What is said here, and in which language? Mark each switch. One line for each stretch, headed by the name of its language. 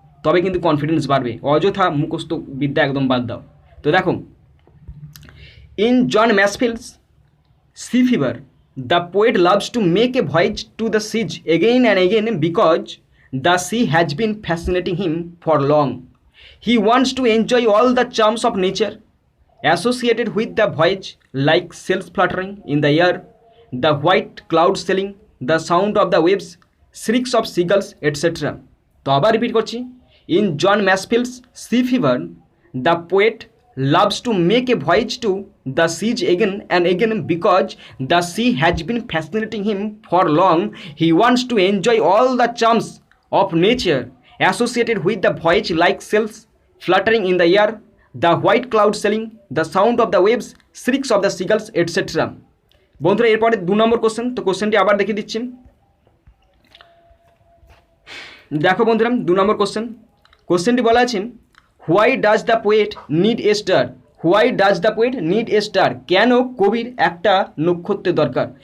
Bangla: তবে কিন্তু কনফিডেন্স বাড়বে, অযথা মুখস্থ বিদ্যা একদম বাদ দাও। তো দেখো,
English: In John Masefield's sea fever the poet loves to make a voyage to the seas again and again because the sea has been fascinating him for long. He wants to enjoy all the charms of nature associated with the voyage, like sails fluttering in the air, the white cloud sailing, the sound of the waves, shrieks of seagulls, etc.
Bangla: তো আবার repeat করছি,
English: In John Masefield's sea fever the poet loves to make a voyage to the sea again and again because the sea has been fascinating him for long. He wants to enjoy all the charms of nature associated with the voyage, like sails fluttering in the air, the white cloud sailing, the sound of the waves, shrieks of the seagulls, etc.
Bangla: বন্ধুরা এরপরে 2 নম্বর question. তো কোশ্চেনটি আবার দেখিয়ে দিচ্ছি, দেখো বন্ধুরা 2 নম্বর question. কোশ্চেনটি বলা আছে,
English: Why does the poet need a star? Why does the poet need a star?
Bangla: কেন কবির একটা নক্ষত্রের দরকার?